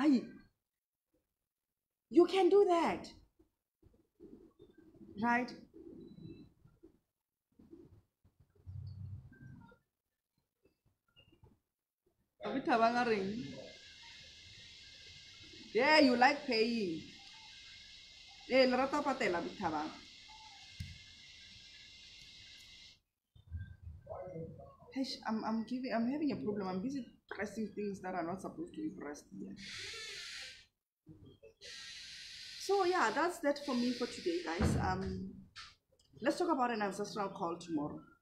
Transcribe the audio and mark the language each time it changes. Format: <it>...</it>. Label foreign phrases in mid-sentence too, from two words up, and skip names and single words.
<en>You can do that, right? Yeah, you like paying. Yeah, lerata patela bithabang. I'm having a problem. I'm busy pressing things that are not supposed to be pressed here. So yeah, that's that for me for today, guys. Let's talk about an ancestral call tomorrow.</en>